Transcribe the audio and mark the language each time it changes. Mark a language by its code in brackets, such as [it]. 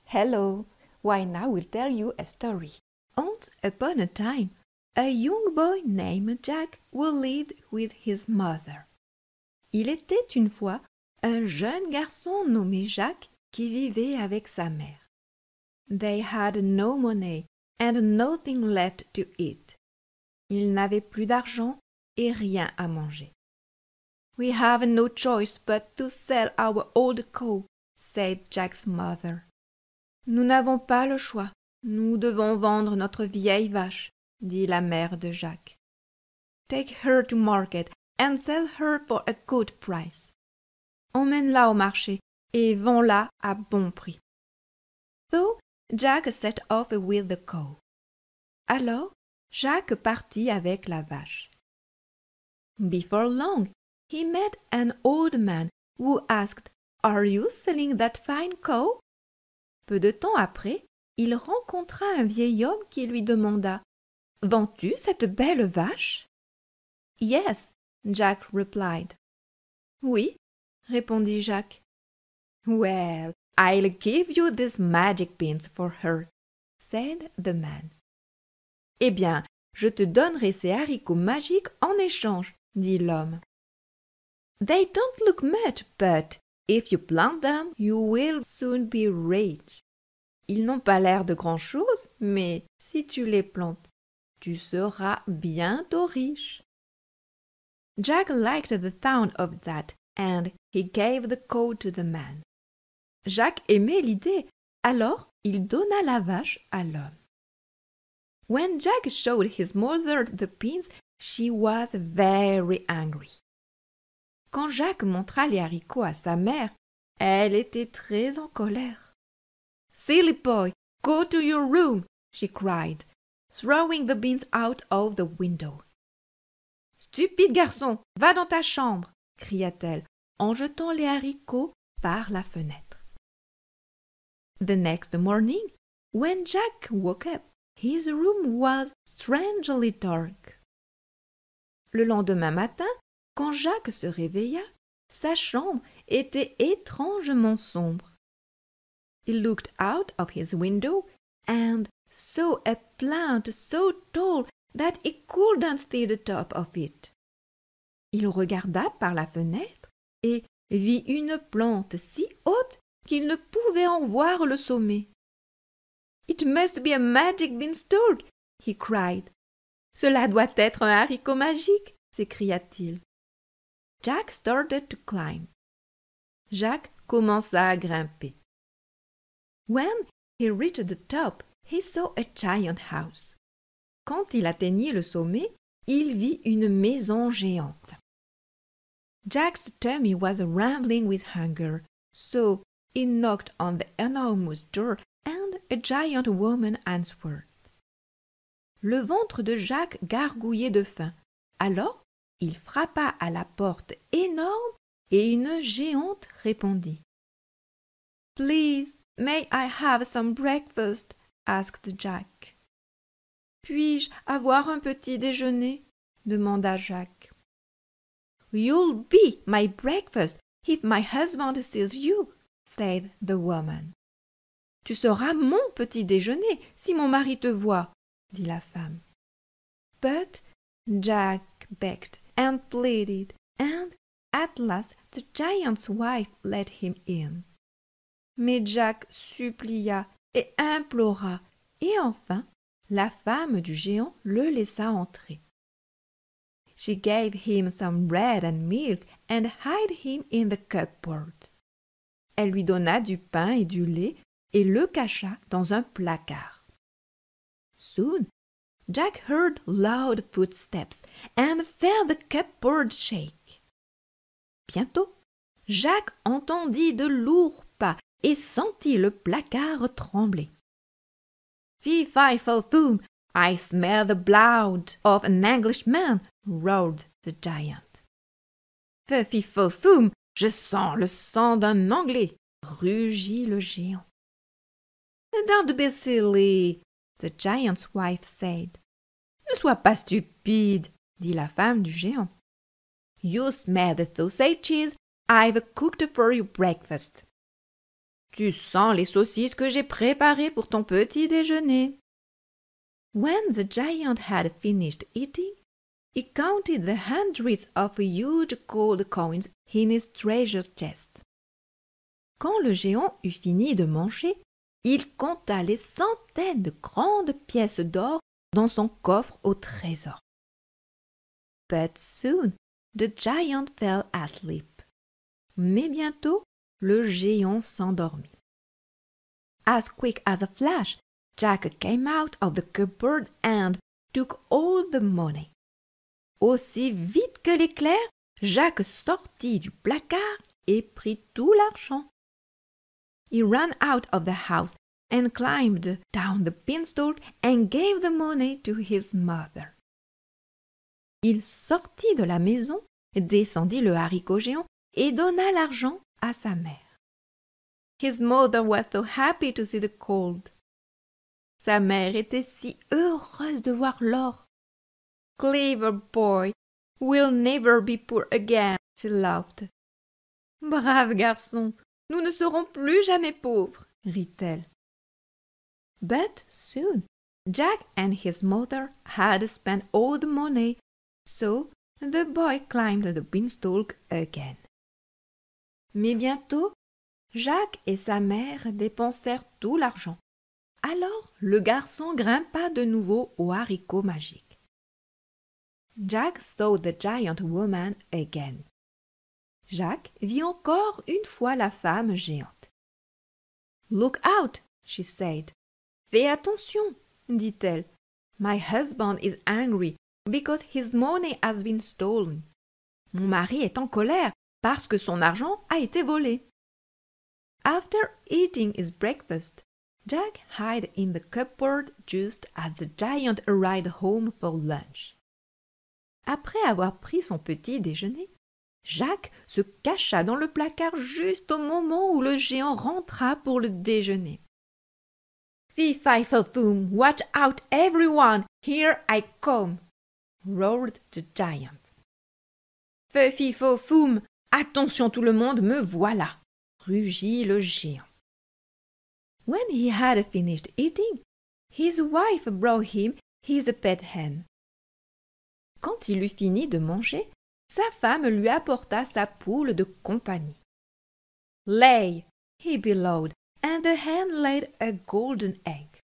[en] Hello, why now we'll tell you a story. Once upon a time, a young boy named Jack who lived with his mother. [fr] Il était une fois un jeune garçon nommé Jacques qui vivait avec sa mère. [en] They had no money and nothing left to eat. [fr] Ils n'avaient plus d'argent et rien à manger. [en] We have no choice but to sell our old cow, said Jack's mother. [fr] Nous n'avons pas le choix. Nous devons vendre notre vieille vache, dit la mère de Jacques. [en] Take her to market and sell her for a good price. [fr] Emmène-la au marché et vends-la à bon prix. [en] So Jack set off with the cow. [fr] Alors, Jacques partit avec la vache. [en] Before long, he met an old man who asked, "Are you selling that fine cow?" [fr] Peu de temps après, il rencontra un vieil homme qui lui demanda, « Vends-tu cette belle vache? » [en] Yes, Jack replied. [fr] Oui, répondit Jacques. [en] Well, I'll give you these magic beans for her, said the man. [fr] Eh bien, je te donnerai ces haricots magiques en échange, dit l'homme. [en] They don't look much, but if you plant them, you will soon be rich. [fr] Ils n'ont pas l'air de grand-chose, mais si tu les plantes, tu seras bientôt riche. [en] Jack liked the sound of that, and he gave the cow to the man. [fr] Jacques aimait l'idée, alors il donna la vache à l'homme. [en] When Jack showed his mother the beans, she was very angry. [fr] Quand Jacques montra les haricots à sa mère, elle était très en colère. [en] Silly boy, go to your room, she cried, throwing the beans out of the window. [fr] Stupide garçon, va dans ta chambre, cria-t-elle, en jetant les haricots par la fenêtre. [en] The next morning, when Jack woke up, his room was strangely dark. [fr] Le lendemain matin, quand Jacques se réveilla, sa chambre était étrangement sombre. [en] He looked out of his window and saw a plant so tall that he couldn't see the top of it. [fr] Il regarda par la fenêtre et vit une plante si haute qu'il ne pouvait en voir le sommet. [en] It must be a magic beanstalk, he cried. [fr] Cela doit être un haricot magique, s'écria-t-il. [en] Jack started to climb. [fr] Jacques commença à grimper. [en] When he reached the top, he saw a giant house. [fr] Quand il atteignit le sommet, il vit une maison géante. [en] Jack's tummy was rumbling with hunger, so he knocked on the enormous door and a giant woman answered. [fr] Le ventre de Jacques gargouillait de faim. Alors, il frappa à la porte énorme et une géante répondit. [en] Please, may I have some breakfast? Asked Jack. [fr] Puis-je avoir un petit déjeuner? Demanda Jacques. [en] You'll be my breakfast if my husband sees you, said the woman. [fr] Tu seras mon petit déjeuner si mon mari te voit, dit la femme. [en] But Jack begged and pleaded, and at last the giant's wife let him in. [fr] Mais Jack supplia et implora, et enfin, la femme du géant le laissa entrer. [en] She gave him some bread and milk and hid him in the cupboard. [fr] Elle lui donna du pain et du lait et le cacha dans un placard. [en] Soon, Jack heard loud footsteps and felt the cupboard shake. [fr] Bientôt, Jacques entendit de lourds pas et sentit le placard trembler. [en] Fee-fi-fo-foom, I smell the blood of an Englishman, roared the giant. [fr] Fee-fi-fo-foom, je sens le sang d'un Anglais, rugit le géant. [en] Don't be silly, the giant's wife said. [fr] Ne sois pas stupide, dit la femme du géant. [en] You smell the sausages I've cooked for your breakfast. [fr] Tu sens les saucisses que j'ai préparées pour ton petit déjeuner. [en] When the giant had finished eating, he counted the hundreds of huge gold coins in his treasure chest. [fr] Quand le géant eut fini de manger, il compta les centaines de grandes pièces d'or dans son coffre au trésor. [en] But soon the giant fell asleep. [fr] Mais bientôt, le géant s'endormit. [en] As quick as a flash, Jack came out of the cupboard and took all the money. [fr] Aussi vite que l'éclair, Jacques sortit du placard et prit tout l'argent. [en] He ran out of the house and climbed down the beanstalk and gave the money to his mother. [fr] Il sortit de la maison, descendit le haricot géant et donna l'argent à sa mère. [en] His mother was so happy to see the gold. [fr] Sa mère était si heureuse de voir l'or. [en] Clever boy, we'll never be poor again, she laughed. [fr] Brave garçon, nous ne serons plus jamais pauvres, rit-elle. [en] But soon, Jack and his mother had spent all the money, so the boy climbed the beanstalk again. [fr] Mais bientôt, Jacques et sa mère dépensèrent tout l'argent. Alors, le garçon grimpa de nouveau au haricot magique. [en] Jack saw the giant woman again. [fr] Jacques vit encore une fois la femme géante. [en] Look out, she said. [fr] Fais attention, dit-elle. [en] My husband is angry because his money has been stolen. [fr] Mon mari est en colère parce que son argent a été volé. [en] After eating his breakfast, Jack hid in the cupboard just as the giant arrived home for lunch. [fr] Après avoir pris son petit déjeuner, Jacques se cacha dans le placard juste au moment où le géant rentra pour le déjeuner. [en] Fee-fi-fo-foom, watch out everyone, here I come, roared the giant. [fr] Fee-fi-fo-foom, attention tout le monde, me voilà, rugit le géant. [en] When he had finished eating, his wife brought him his pet hen. [fr] Quand il eut fini de manger, sa femme lui apporta sa poule de compagnie. [en] Lay, he bellowed, and the hen laid a golden egg.